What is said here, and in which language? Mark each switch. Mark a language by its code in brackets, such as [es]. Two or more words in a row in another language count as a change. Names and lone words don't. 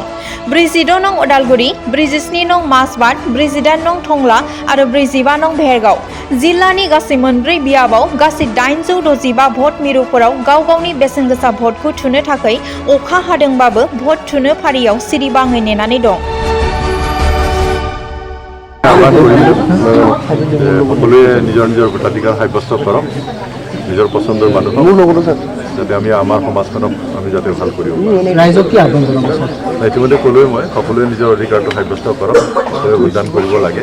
[brx] 46 नं उदालगुरि, 47 नं माजबाद, 48 नं टंला आरो 45 नं भेरगाव जिल्लानि गासै मोनब्रै बियाबाव गासै 865 भट मिरुफोराव गाव गावनि बेसेनगोसा भटखौ थुनो थाखाय अखा हादोंबाबो भट थुनो फारियाव सिरिबाङै नेनानै दं। [as] সকলোৱে নিজৰ নিজৰ ভোটাধিকাৰ সাব্যস্ত কৰক, নিজৰ পচন্দৰ মানুহ যাতে আমি আমাৰ সমাজখনক আমি যাতে ভাল কৰিব পাৰোঁ। ইতিমধ্যে ক'লোৱে মই সকলোৱে নিজৰ অধিকাৰটো সাব্যস্ত কৰক, সকলোৱে ভোটদান কৰিব লাগে।